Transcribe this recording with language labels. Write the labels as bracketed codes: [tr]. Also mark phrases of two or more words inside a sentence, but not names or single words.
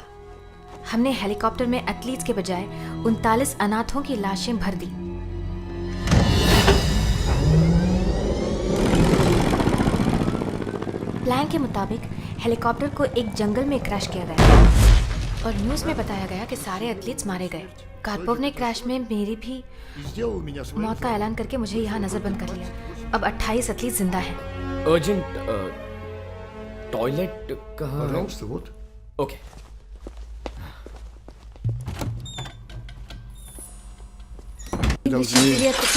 [hi] हमने हेलीकॉप्टर में एथलीट्स के बजाय 39 अनाथों की लाशें भर दी. प्लान के मुताबिक हेलीकॉप्टर को एक जंगल में क्रैश किया गया और न्यूज़ में बताया गया कि सारे एथलीट्स मारे गए. कार्पोव ने क्रैश में मेरी भी [ru] Сделал меня своим... [hi] मौत का ऐलान करके मुझे यहाँ नजरबंद कर लिया. अब 28 एथलीट जिंदा हैं. अर्जेंट टॉयलेट कहाँ है? [ru] Пожалуйста, вот. [hi] ओके. [ru] Должны...